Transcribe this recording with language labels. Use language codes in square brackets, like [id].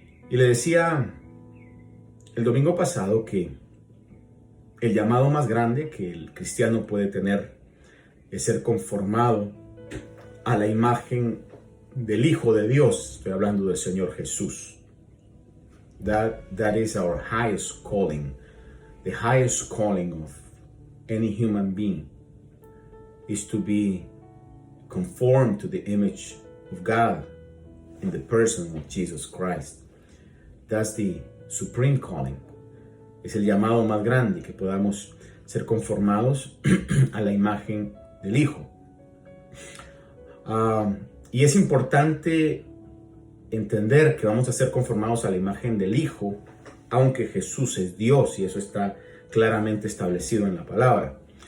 [es] Y le decía el domingo pasado que el llamado más grande que el cristiano puede tener es ser conformado a la imagen del Hijo de Dios. Estoy hablando del Señor Jesús. [en] That is our highest calling. The highest calling of any human being is to be conformed to the image of God in the person of Jesus Christ. That's the supreme calling. [es] Es el llamado más grande, que podamos ser conformados a la imagen del Hijo. Y es importante entender que vamos a ser conformados a la imagen del Hijo, aunque Jesús es Dios, y eso está claramente establecido en la palabra.